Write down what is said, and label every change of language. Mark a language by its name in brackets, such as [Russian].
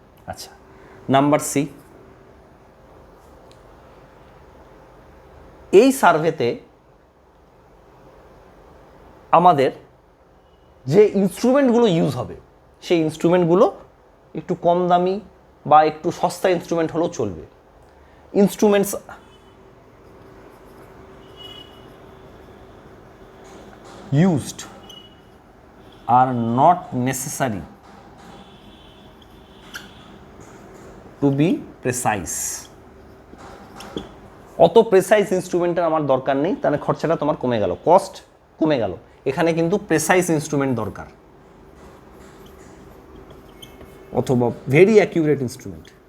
[Bangla] আচ্ছা, number C, এই সার্ভেতে আমাদের যে ইনস্ট্রুমেন্টগুলো ইউজ হবে, সেই ইনস্ট্রুমেন্টগুলো একটু কম দামি বা একটু সস্তা ইনস্ট্রুমেন্ট হলেও চলবে। [English] Instruments used are not necessary to be precise. [Bangla] অত প্রেসাইজ ইনস্ট্রুমেন্টের আমার দরকার নেই, তাহলে খরচাটা তোমার কমে গেল, কস্ট কমে গেল। এখানে কিন্তু প্রেসাইজ ইনস্ট্রুমেন্ট দরকার, অথবা ভেরি অ্যাকিউরেট ইনস্ট্রুমেন্ট।